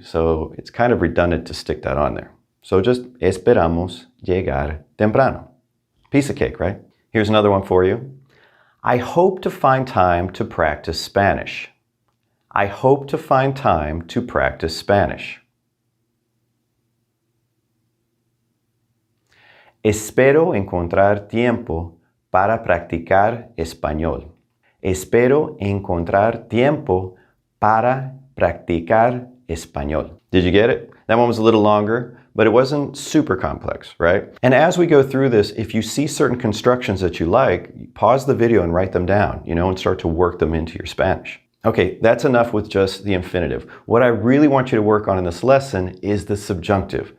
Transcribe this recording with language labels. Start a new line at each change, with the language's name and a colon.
English: So it's kind of redundant to stick that on there. So just
Spanish: esperamos llegar temprano.
English: Piece of cake, right? Here's another one for you. I hope to find time to practice Spanish. I hope to find time to practice Spanish.
Spanish: Espero encontrar tiempo para practicar español. Espero encontrar tiempo para practicar español.
English: Did you get it? That one was a little longer, but it wasn't super complex, right? And as we go through this, if you see certain constructions that you like, pause the video and write them down, and start to work them into your Spanish. Okay, that's enough with just the infinitive. What I really want you to work on in this lesson is the subjunctive.